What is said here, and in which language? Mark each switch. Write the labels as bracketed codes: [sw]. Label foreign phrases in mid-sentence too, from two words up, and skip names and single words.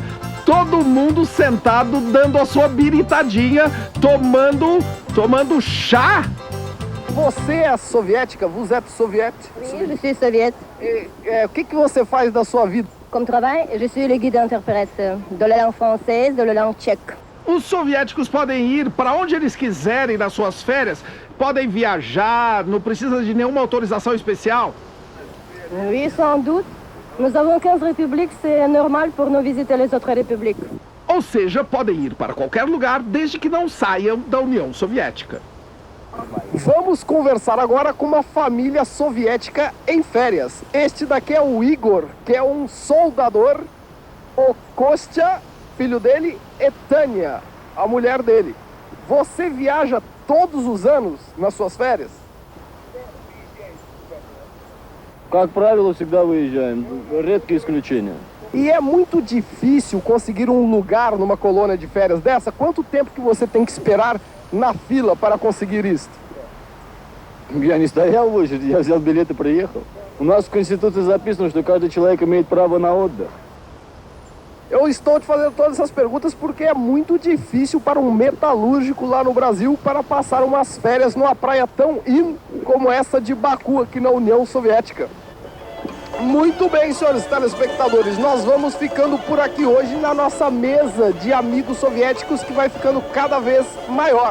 [pt] Todo mundo sentado, dando a sua biritadinha, tomando chá. Você é soviética? [fr] Vous êtes soviète? Oui, je suis soviète. [pt] O que você faz da sua vida? [fr] Comme travail, je suis le guide-interprète de la langue française, de la langue tchèque. [pt] Os soviéticos podem ir para onde eles quiserem nas suas férias, podem viajar, não precisa de nenhuma autorização especial. [fr] Oui, sans doute. Nous avons 15 républiques, c'est normal pour nous visiter les autres républiques. [pt] Ou seja, podem ir para qualquer lugar desde que não saiam da União Soviética. Vamos conversar agora com uma família soviética em férias. Este daqui é o Igor, que é um soldador. O Kostya, filho dele, e Tânia, a mulher dele. Você viaja todos os anos nas suas férias? [ru] Как правило, всегда выезжаем. Редкие исключения. [pt] E é muito difícil conseguir um lugar numa colônia de férias dessa? Quanto tempo que você tem que esperar na fila para conseguir isso? [ru] Я не стоял в очереди, я взял билет и приехал. У нас в Конституции записано, что каждый человек имеет право на отдых. [pt] Eu estou te fazendo todas essas perguntas porque é muito difícil para um metalúrgico lá no Brasil para passar umas férias numa praia tão in como essa de Baku, aqui na União Soviética. Muito bem, senhores telespectadores, nós vamos ficando por aqui hoje na nossa mesa de amigos soviéticos que vai ficando cada vez maior.